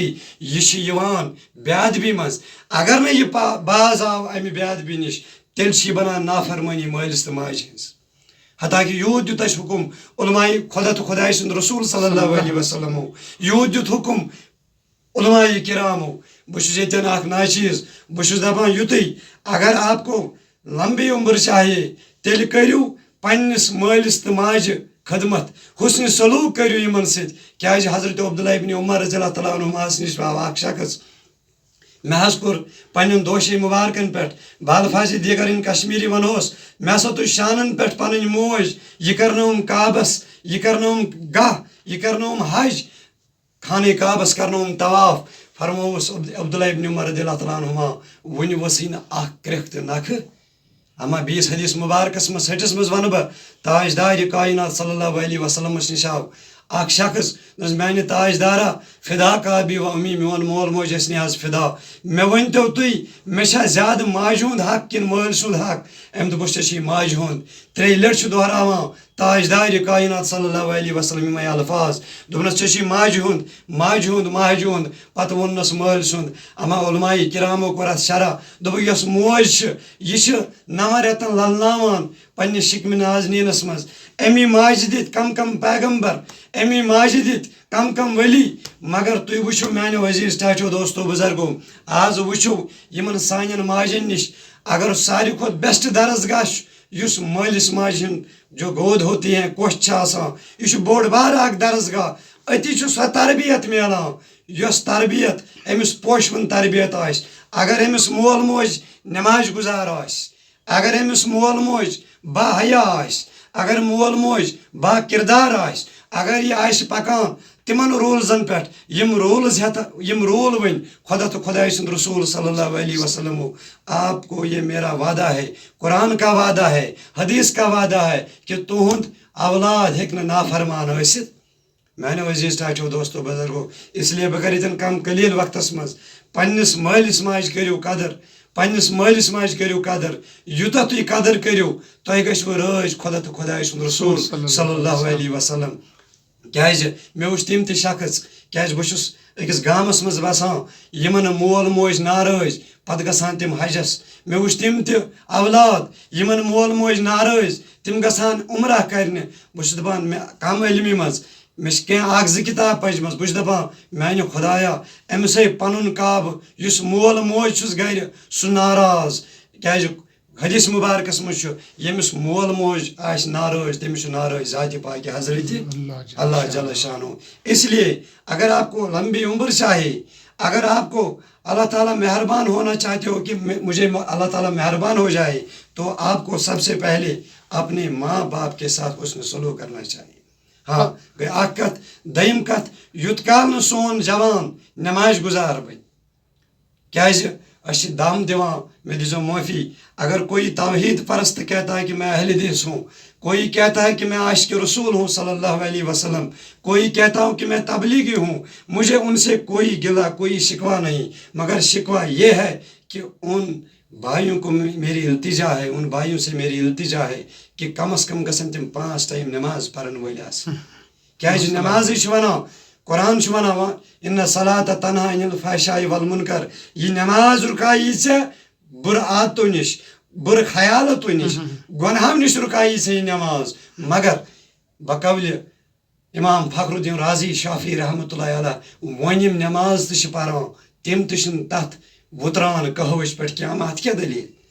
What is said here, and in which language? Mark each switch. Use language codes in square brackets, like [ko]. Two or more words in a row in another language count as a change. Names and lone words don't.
[ks] یہِ چھِ یِوان بے ادبی منٛز اگر نہٕ یہِ باز آو امہِ بے ادبی نِش تیٚلہِ چھِ یہِ بنان نافرمٲنی مٲلِس تہٕ ماجہِ ہٕنٛز حتاکہِ یوٗت دیُت اَسہِ حُکُم علماء خۄدا تہٕ خۄداے سُنٛد رسول [ar] صلی اللہ علیہ وسلمو [ks] یوٗت دیُت حُکُم علماء کرامو بہٕ چھُس ییٚتٮ۪ن اکھ ناچیٖز بہٕ چھُس دپان یُتُے [ur] اگر آپ کو لمبی عمر چاہیے [ks] تیٚلہِ کٔرِو پننِس مٲلِس تہٕ ماجہِ خدمت حُسنہِ سلوٗک کٔرِو یِمن سۭتۍ کیازِ حضرت عبداللہ ابن عمر [ar] رضی اللہ تعالیٰ عنہُماہس [ks] نِش آو اکھ شخص مےٚ حظ کوٚر پننٮ۪ن دوشے مُبارکن پٮ۪ٹھ بالفاظِ دیٖگر اِن کشمیٖری ونہوس مےٚ ہسا تُج شانن پٮ۪ٹھ پنٕنۍ موج یہِ کرنٲوٕم کعبس یہِ کرنٲوٕم گاہ یہِ کرنٲوٕم حج خانہ کعبس کرنٲوٕم طواف فرمووُس عبداللہ ابن عمر [ar] رضی اللہ تعالیٰ عنہُما [ks] وُنہِ ؤژھٕے نہٕ اکھ کرٛیکھ تہِ نکھٕ اما بیٚیِس حدیث مبارکس منٛز ۂٹِس منٛز ونہٕ بہٕ تاجدارِ کائنات [ar] صلی اللہ علیہ وسلمس [ks] نِش آو اکھ شخص دوٚپُس میانہِ تاجدارا [ar] فدا کابی و امی [ks] میون مول موج ٲسۍ نہِ آز فدا مےٚ ؤنۍتو تُہۍ مےٚ چھا زیادٕ ماجہِ ہُنٛد حق کِنہٕ مٲلۍ سُنٛد حق أمۍ دوٚپُس ژےٚ چھی ماجہِ ہُنٛد ترٛیٚیہِ لٹہِ چھُ دۄہراوان تاجدارِ کائنات [ar] صلی اللہ علیہ وسلم [ks] یِمے الفاظ دوٚپنس ژےٚ چھی ماجہِ ہُنٛد ماجہِ ہُنٛد ماجہِ ہُنٛد پتہٕ ووٚننس مٲلۍ سُنٛد اما علماء کرامو کوٚر اتھ شرح دوٚپُکھ یۄس موج چھِ یہِ چھِ 9 رٮ۪تن للناوان پننِس شِکمہِ نازنیٖنس منٛز امی ماجہِ دِتۍ کم کم پیغمبر امی ماجہِ دِتۍ کم کم ؤلی مگر تُہۍ وٕچھِو میانیو عزیٖز ٹاٹھیو دوستو بُزرگو آز وٕچھِو یِمن سانٮ۪ن ماجٮ۪ن نِش اگر ساروی کھۄتہٕ بیسٹ درسگاہ چھُ یُس مٲلِس ماجہِ ہُنٛد [ur] جو گود ہوتی ہیں [ks] کوٚش چھِ آسان یہِ چھُ بوٚڑ بارٕ اکھ درسگاہ أتی چھُ سۄ تربیت میلان یۄس تربیت أمِس پوشوُن تربیت آسہِ اگر أمِس مول موج نٮ۪ماز گُزار آسہِ اگر أمِس مول موج با حیا آسہِ اگر مول موج با کِردار آسہِ اگر یہِ آسہِ پکان تمن رولزن پہ یم رولز یم رول ون خدا تو خدا سند رسول [ar] صلی اللہ علیہ وسلم [ur] آپ کو یہ میرا وعدہ ہے، قرآن کا وعدہ ہے، حدیث کا وعدہ ہے کہ [ks] تہند اولاد ہیکہ نافرمان ٲسِتھ۔ میانو عزیز ٹاچو دوستو بزرگو، اس لیے بہ کرتن کم قلیل وقتس مز پنس مالس ماج کریو قدر، پنس مالس ماج کریو قدر، یوتہ تھی قدر کریو تہ گژھو رٲض خدا تو خدا سند رسول [ar] صلی اللہ علیہ وسلم۔ [ks] کیازِ مےٚ وٕچھ تِم تہِ شخص، کیازِ بہٕ چھُس أکِس گامس منٛز بسان یِمن نہٕ مول موج ناراض پتہٕ گژھان تِم حجس، مےٚ وٕچھ تِم تہِ اولاد یِمن مول موج ناراض تِم گژھان عمرہ کرنہِ۔ بہٕ چھُس دپان مےٚ کم علمی منٛز مےٚ چھِ کینٛہہ اکھ زٕ کِتاب پجمژ، بہٕ چھُس دپان میانہِ خدایا أمِس ہے پنُن کعبہٕ یُس مول موج چھُس گرِ سُہ ناراض، کیازِ حدیث مبارکس منٛز چھُ ییٚمِس مول موج آسہِ ناراض تٔمِس چھُ ناراض ذاتِ پاکہِ حضرت [ar] اللہ جل شانہ۔ [ur] اس لیے اگر آپ کو لمبی عمر چاہیے، اگر آپ کو اللہ تعالیٰ مہربان ہونا چاہتے ہو کہ مجھے اللہ تعالیٰ مہربان ہو جائے، تو آپ کو سب سے پہلے اپنے ماں باپ کے ساتھ حسن سلوک کرنا چاہیے۔ [ks] ہاں گئی اکھ کتھ، دوٚیِم کتھ، یوت کال نہٕ سون جوان نماز گزار بنہِ، کیازِ أسۍ چھِ دم دِوان، مےٚ دیٖزیو معٲفی، [ur] اگر کوئی توحید پرست کہتا ہے کہ میں اہل حدیث ہوں، کوئی کہتا ہے کہ میں عاشق رسول ہوں [ar] صلی اللہ علیہ وسلم، [ur] کوئی کہتا ہوں کہ میں تبلیغی ہوں، مجھے ان سے کوئی گلہ کوئی شکوہ نہیں، مگر شکوہ یہ ہے کہ ان بھائیوں کو میری التجا ہے، ان بھائیوں سے میری التجا ہے کہ کم از کم [ks] گژھن تم 5 ٹائم نماز پرن وٲلۍ آسٕنۍ۔ کیازِ نمازٕے چھُ ونان، قرآن چھُ ونان [ar] اِنَّ الصَّلَاةَ تَنْہَا عَنِ الْفَحْشَاءِ وَالْمُنکَر، [ks] یہ نماز رُکایی ژےٚ بُرٕ عادتو نِش، بُرٕ خیالتو نِش، گۄنہو نِش رُکایی ژےٚ یہِ نماز۔ مگر بقولِ امام فخر الدین رازی شافی [ar] رحمۃ اللہ علیہ [ks] وۄنۍ یِم نماز تہِ چھِ پران تِم تہِ چھِنہٕ تتھ وُتران قہوٕچ پٮ۪ٹھ کینٛہہ، اتھ کیٛاہ دٔلیٖل؟